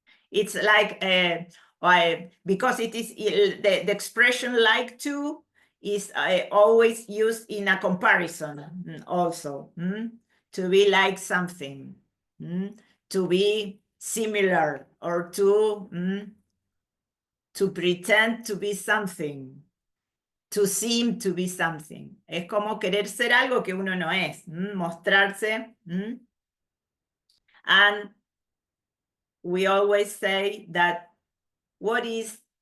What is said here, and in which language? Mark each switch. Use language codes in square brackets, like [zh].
[en] It's like because it is the expression like to is always used in a comparison also. To be like something, to be similar, or to pretend to be something, to seem to be something. [es] Es como querer ser algo que uno no es, mostrarse. [en] And we always say that what is.